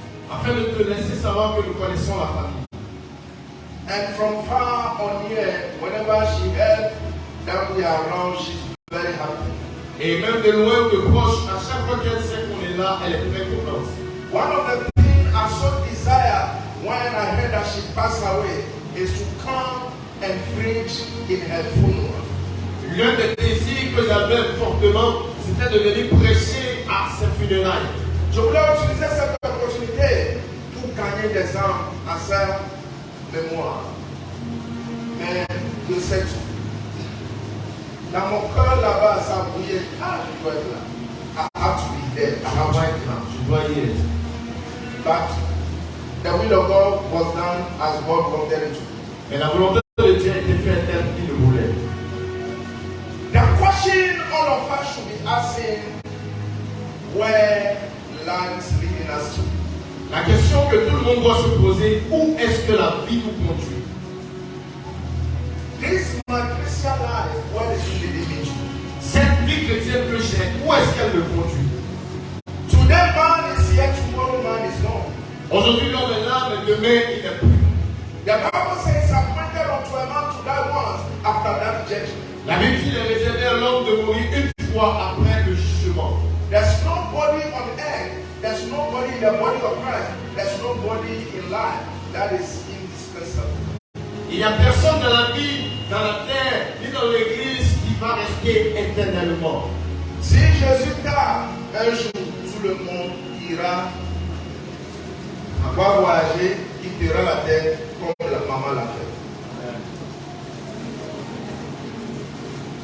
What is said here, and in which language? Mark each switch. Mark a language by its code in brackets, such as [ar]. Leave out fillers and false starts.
[fr] Afin de te laisser savoir que nous connaissons la famille. [en] And from far on here, whenever she heard that we are around, she's very happy. [fr] Et même de loin ou de proche, à chaque fois qu'elle sait qu'on est là, elle est très contente. [en] One of the things I so desire when I heard that she passed away is to come and preach in her funeral. [fr] L'un des désirs que j'avais fortement, c'était de venir prêcher à ses funérailles. Je voulais utiliser cette opportunité pour gagner des âmes à sa mémoire. Mais je sais tout. Dans mon cœur là-bas, ça bouillait. Ah, je dois être là. [en] I have to be there. [fr] Je dois y être. [en] But the will of God was done as God wanted it to. [fr] Mais la volonté de Dieu a été faite telle qu'il le voulait. [en] The question all of us should be asking, where life is leading us to? [fr] La question que tout le monde doit se poser, où est-ce que la vie nous conduit? [en] This my Christian life, where is it leading me to? [fr] Cette vie chrétienne que j'ai, où est-ce qu'elle me conduit? [en] Today man is here, tomorrow man is gone. [fr] Aujourd'hui l'homme est là, mais demain il n'est plus. [en] The Bible says, appointed unto a man to die once after that judgment. [fr] La Bible dit, il est réservé à l'homme de mourir une fois fois après le jugement. [en] There's nobody on earth, there's nobody in the body of Christ, there's nobody in life that is indispensable. [fr] Il n'y a personne dans la vie, dans la terre, ni dans l'église qui va rester éternellement. Si Jésus tarde, un jour, tout le monde ira va voyager, quittera la terre comme la maman l'a fait.